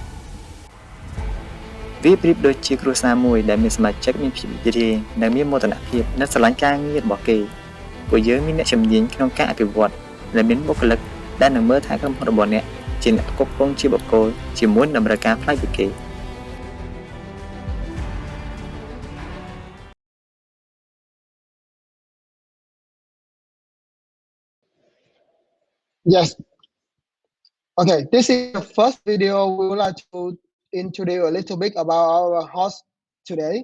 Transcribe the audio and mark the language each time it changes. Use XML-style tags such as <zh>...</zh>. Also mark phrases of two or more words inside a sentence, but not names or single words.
<km>វាប្រៀបដូចជាគ្រួសារមួយដែលមានសមាជិកមានភាពរីករាយនិងមានមោទនភាពនិងស្រឡាញ់ការងាររបស់គេពួកយើងមានអ្នកជំនាញក្នុងការអភិវឌ្ឍและមានបុគ្គលិកដែលនឹងមើលថែក្រុមហ៊ុនរបស់អ្នកជាអ្នកគ្រប់គ្រងជាបុគ្គលជាមួយតម្រូវការប្លែកពីគេ</km> <en>Yes. Okay, this is the first video. We would like to introduce a little bit about our host today.</en>